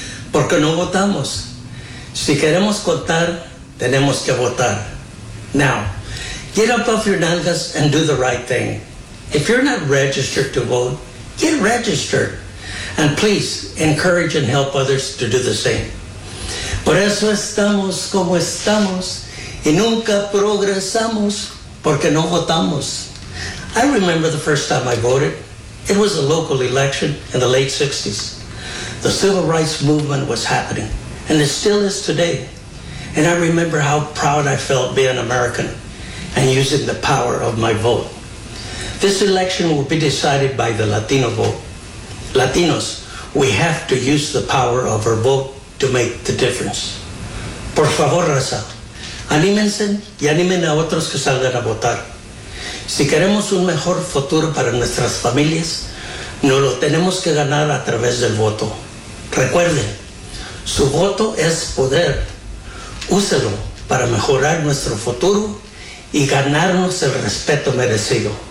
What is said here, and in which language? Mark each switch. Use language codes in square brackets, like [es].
[es] Porque no votamos. Si queremos contar, tenemos que votar. [en] Now, get up off your nalgas and do the right thing. If you're not registered to vote, get registered. And please, encourage and help others to do the same. [es] Por eso estamos como estamos y nunca progresamos porque no votamos. [en] I remember the first time I voted. It was a local election in the late 60s. The civil rights movement was happening, and it still is today. And I remember how proud I felt being an American and using the power of my vote. This election will be decided by the Latino vote. Latinos, we have to use the power of our vote to make the difference. [es] Por favor, raza, anímense y animen a otros que salgan a votar. Si queremos un mejor futuro para nuestras familias, nos lo tenemos que ganar a través del voto. Recuerden, su voto es poder. Úselo para mejorar nuestro futuro y ganarnos el respeto merecido.